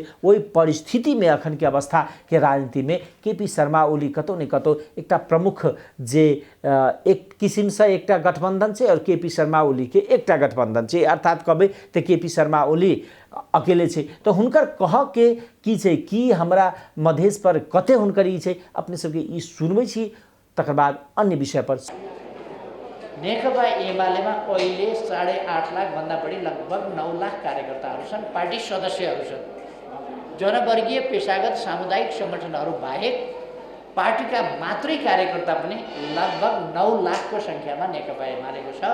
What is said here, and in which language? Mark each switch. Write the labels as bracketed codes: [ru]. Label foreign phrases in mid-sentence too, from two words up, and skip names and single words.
[mai] ओहि परिस्थिति में अखन के अवस्था के राजनीति में केपी शर्मा ओली कतौ न कतौ एकटा प्रमुख जे एक किसिम से एकटा गठबंधन छै और केपी शर्मा ओली के एकटा गठबंधन छै, अर्थात कहबै त केपी शर्मा ओली अकेले छै। तो हुनकर कह के की छै कि हमरा मधेश पर कते हुनकर ई छै अपने सबके ई सुनबै छी, तकर बाद अन्य विषय पर। [ne] नेकपा एमालेमा अहिले 8.5 लाख भन्दा बढी लगभग 9 लाख कार्यकर्ताहरू छन्, पार्टी सदस्यहरू छन्। जनवर्गीय पेशागत सामुदायिक सङ्गठनहरू बाहेक पार्टीका मात्रै कार्यकर्ता पनि लगभग 9 लाखको सङ्ख्यामा नेकपा एमालेको छ।